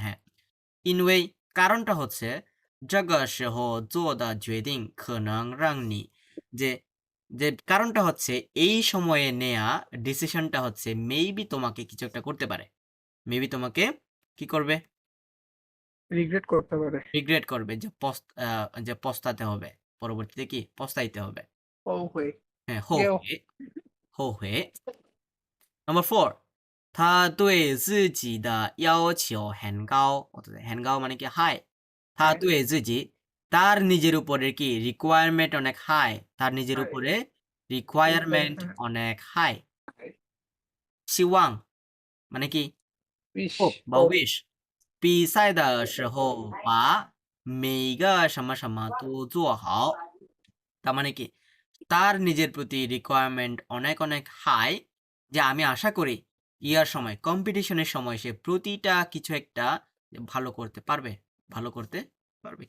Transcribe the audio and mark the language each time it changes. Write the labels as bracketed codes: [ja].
[bn] হ্যাঁ, ইনওয়ে, কারণটা হচ্ছে [zh] 这个时候做的决定可能让你, [bn] যে যে কারণটা হচ্ছে এই সময়ে নেয়া ডিসিশনটা হচ্ছে মেবি তোমাকে কিছু একটা করতে পারে, মেবি তোমাকে কি করবে? রিগ্রেট করতে পারে। রিগ্রেট করবে, যে পস্তাতে হবে, পরবর্তীতে কি পস্তাইতে হবে। ও হয়ে হ্যাঁ, গেও। [zh] 后悔。 [en] Number four, [zh] 他对自己的要求很高，很高 [bn] মানে কি হাই। [zh] 他对自己, [bn] তার নিজের উপরে কি রিকোয়ারমেন্ট অনেক হাই, তার নিজের উপরে রিকোয়ারমেন্ট অনেক হাই। [zh] 希望 [bn] মানে কি? [en] বিশ hope বা ও wish。 [zh] 比赛的时候把每个什么什么都做好， [bn] তার মানে কি তার নিজের প্রতি রিকোয়ারমেন্ট অনেক অনেক হাই, যে আমি আশা করি ইয়ার সময় কম্পিটিশনের সময় সে প্রতিটা কিছু একটা ভালো করতে পারবে, ভালো করতে পারবে।